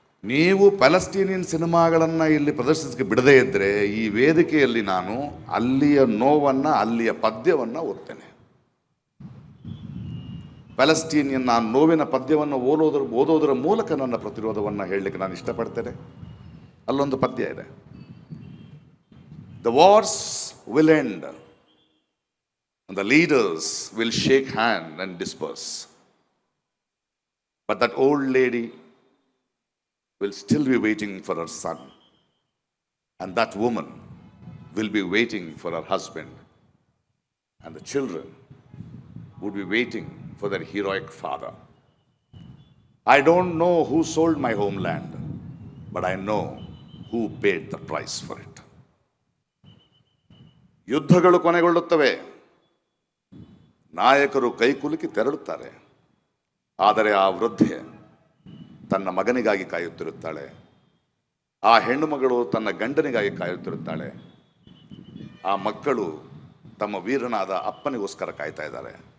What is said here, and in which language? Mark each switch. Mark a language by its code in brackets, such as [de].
[kn] ನೀವು ಪ್ಯಾಲೆಸ್ಟೀನಿಯನ್ ಸಿನಿಮಾಗಳನ್ನು ಇಲ್ಲಿ ಪ್ರದರ್ಶಿಸಕ್ಕೆ ಬಿಡದೇ ಇದ್ದರೆ ಈ ವೇದಿಕೆಯಲ್ಲಿ ನಾನು ಅಲ್ಲಿಯ ನೋವನ್ನು, ಅಲ್ಲಿಯ ಪದ್ಯವನ್ನು ಓದ್ತೇನೆ. ಪ್ಯಾಲೆಸ್ಟೀನಿಯನ್ ಆ ನೋವಿನ ಪದ್ಯವನ್ನು ಓದೋದರ ಮೂಲಕ ನನ್ನ ಪ್ರತಿರೋಧವನ್ನು ಹೇಳಲಿಕ್ಕೆ ನಾನು ಇಷ್ಟಪಡ್ತೇನೆ. ಅಲ್ಲೊಂದು ಪದ್ಯ ಇದೆ. [en] The wars will end and the leaders will shake hand and disperse, but that old lady will still be waiting for her son, and that woman will be waiting for her husband, and the children would be waiting for their heroic father. I don't know who sold my homeland, but I know who paid the price for it. [kn] ಯುದ್ಧಗಳು ಕೊನೆಗೊಳ್ಳುತ್ತವೆ, ನಾಯಕರು ಕೈಕುಲುಕಿ ತೆರಳುತ್ತಾರೆ, ಆದರೆ ಆ ವೃದ್ಧೆ ತನ್ನ ಮಗನಿಗಾಗಿ ಕಾಯುತ್ತಿರುತ್ತಾಳೆ, ಆ ಹೆಣ್ಣು ಮಗಳು ತನ್ನ ಗಂಡನಿಗಾಗಿ ಕಾಯುತ್ತಿರುತ್ತಾಳೆ, ಆ ಮಕ್ಕಳು ತಮ್ಮ ವೀರನಾದ ಅಪ್ಪನಿಗೋಸ್ಕರ ಕಾಯ್ತಾ ಇದ್ದಾರೆ.